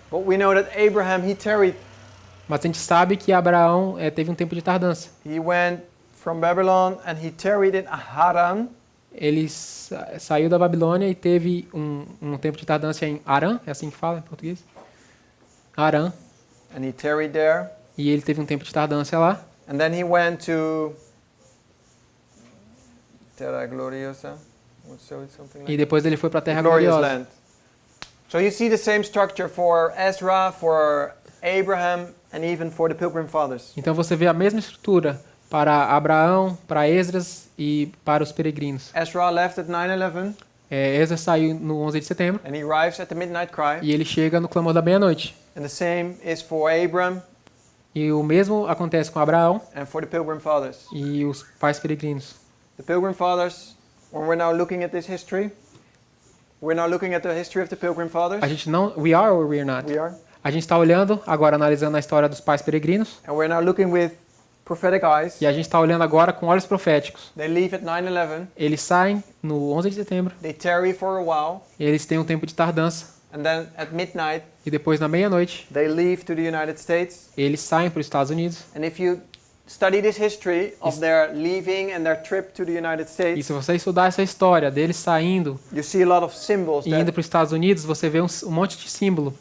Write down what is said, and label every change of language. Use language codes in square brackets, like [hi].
[en] But we know that Abraham, he tarried. [pt] Mas a gente sabe que Abraão teve um tempo de tardança. [en] He went from Babylon and he tarried in Haran. [pt] Ele saiu da Babilônia e teve um tempo de tardança em Arã, é assim que fala em português? Arã. [en] And he tarried there. [pt] E ele teve um tempo de tardança lá. [en] And then he went to [pt] Terra Gloriosa. [en] Something like [pt] E depois ele foi para a Terra [en] glorious [pt] Gloriosa. [en] land. So you see the same structure for Ezra, for Abraham, and even for the Pilgrim Fathers. [pt] Então você vê a mesma estrutura para Abraão, para Esdras e para os peregrinos. [en] Ezra left at 9/11, [pt] Esdras saiu no 11 de setembro [en] and he arrives at the midnight cry. [pt] e ele chega no clamor da meia-noite. [en] And the same is for Abram. [pt] E o mesmo acontece com Abraão [en] and for the Pilgrim Fathers. [pt] e os pais peregrinos. [en] The Pilgrim Fathers, when we're now looking at this history, we're now looking at the history of the Pilgrim Fathers. [pt] A gente não, [en] we are or we are not? We are. [pt] A gente está olhando agora, analisando a história dos pais peregrinos, [en] And we're now looking with prophetic eyes. [pt] e a gente está olhando agora com olhos proféticos. [en] They leave at 9/11. [pt] Eles saem no 11 de setembro, [en] They tarry for a while. [pt] eles têm um tempo de tardança, [en] And then at midnight, [pt] e depois na meia-noite, [en] they leave to the United States. [pt] eles saem para os Estados Unidos. [en] And if you study this history of their leaving and their trip to the United [pt] E [en] States, [pt] se você estudar essa história deles saindo [en] you see a lot of symbols [pt] e indo [en] that [pt] para os Estados Unidos, você vê um monte de símbolo,